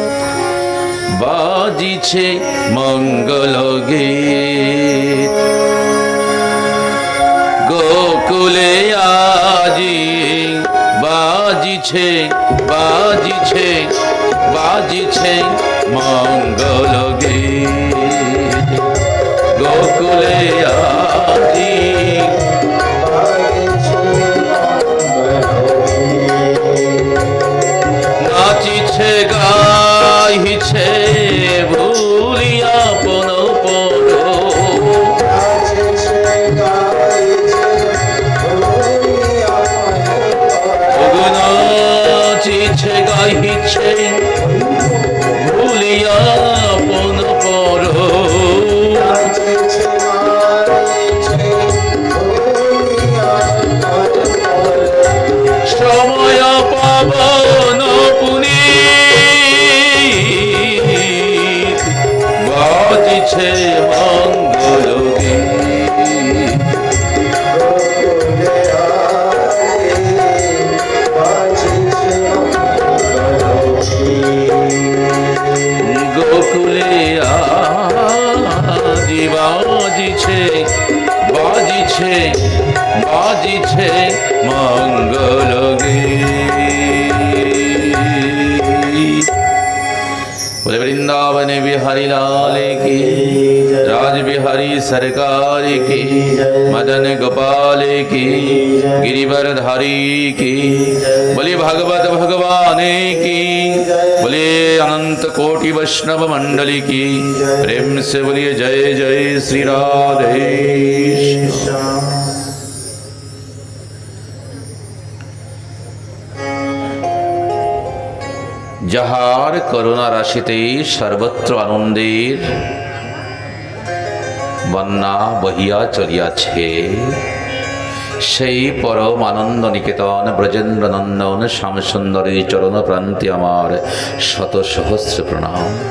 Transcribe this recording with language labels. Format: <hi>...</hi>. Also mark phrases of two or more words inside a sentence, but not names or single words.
<bn>বাজিছে মঙ্গল গীত গোকুলে আজি বাজিছে বাজিছে বাজিছে মঙ্গল গীত গোকুলে আজি নাচিছে গাইছে ভুলিয়া পন পর নাচিছে গাইছে ভুলিয়া পন পর সময় পাবন পুনীত বাজিছে মঙ্গল গীত গোকুলে আজি বাজিছে বাজিছে বাজিছে মঙ্গল</bn> <hi>গীত बोले वृंदावन बिहारी लाल की राज बिहारी सरकार की मदन गोपाल की गिरिवरधारी की बोले भगवत भगवान की बोले अनंत कोटि वैष्णव मंडली की प्रेम से बोलिए जय जय श्री राधे</hi> <bn>যাহার করুণা রাশিতে সর্বত্র আনন্দের বন্যা বহিয়া চলিয়াছে সেই পরম আনন্দ নিকেতন ব্রজেন্দ্র নন্দন শ্যামসুন্দরী চরণ প্রান্তে আমার শত সহস্র প্রণাম।</bn>